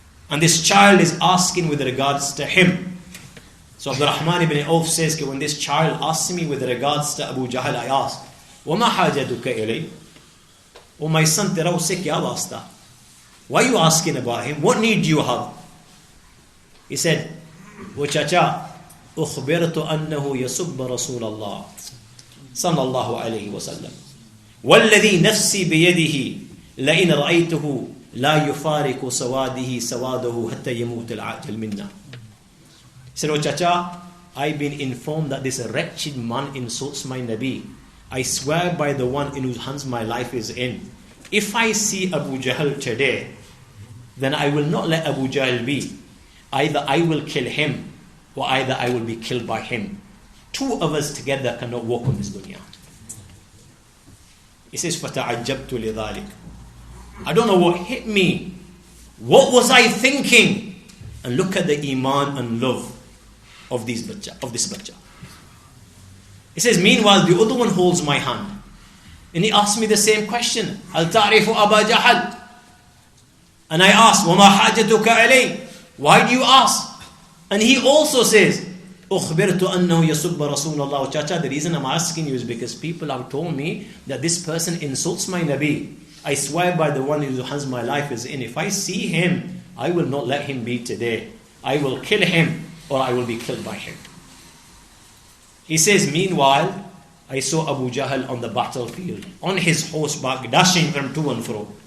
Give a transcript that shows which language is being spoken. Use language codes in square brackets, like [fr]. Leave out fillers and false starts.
[en] And this child is asking with regards to him. So Abdurrahman ibn Auf says, when this child asked me with regards to Abu Jahl, I asked, [ar] وَمَا حَاجَتُكَ إِلَيْهِ? [en] Oh my son, [ur] tera usse kya wasta? [en] Why are you asking about him? What need do you have? He said, O chacha, [ar] أخبرت أنه يسب رسول الله صلى الله عليه وسلم والذي نفسي بيده لئن رأيته لا يفارق سواده حتى يموت العاجل منا. [en] He said, O chacha, I've been informed that this wretched man insults my Nabi. I swear by the one in whose hands my life is in. If I see Abu Jahl today, then I will not let Abu Jahl be. Either I will kill him, or either I will be killed by him. Two of us together cannot walk on this dunya. He says, [ar] فَتَعَجَّبْتُ لِذَلِكَ. [en] I don't know what hit me. What was I thinking? And look at the iman and love of this bacha. He says, meanwhile, the other one holds my hand. And he asked me the same question. [ar] هَلْ تَعْرِفُ أَبَا جَحَلْ? [en] And I asked, [ar] وَمَا حَاجَتُكَ عَلَيْهِ? [en] Why do you ask? And he also says, [ar] أُخْبِرْتُ أَنَّهُ يَسُبَّ رَسُولَ اللَّهِ. [en] Chacha, the reason I'm asking you is because people have told me that this person insults my Nabi. I swear by the one whose hands my life is in. If I see him, I will not let him be today. I will kill him, or I will be killed by him. He says, meanwhile, I saw Abu Jahl on the battlefield, on his horseback, dashing from to and fro.